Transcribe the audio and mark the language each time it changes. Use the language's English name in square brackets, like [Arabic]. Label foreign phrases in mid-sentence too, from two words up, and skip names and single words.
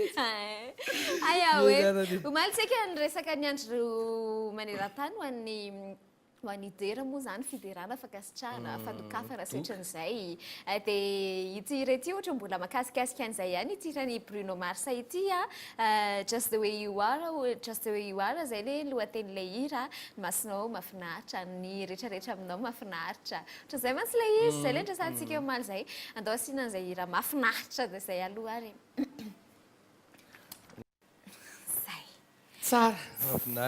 [Malagasy] aya hoe omaly tsika ny resaka ny andro maneran-tany ho an'ny idera moa zany fiderana fakasitrahana fandokafana setran'izay dia ity rety ohatra mbola makasikasika an'izay ihany ity rany Bruno Mars ity just the way you are zay le lohaten'le hira masinao mahafinaritra ny rehetrarehetra aminao mahafinaritra ohatra zay mantsy le izy zay le ndrasantsika omaly zay andao asiana an'izay hira mahafinaritra dia zay aloha ary tsara mahafinaritra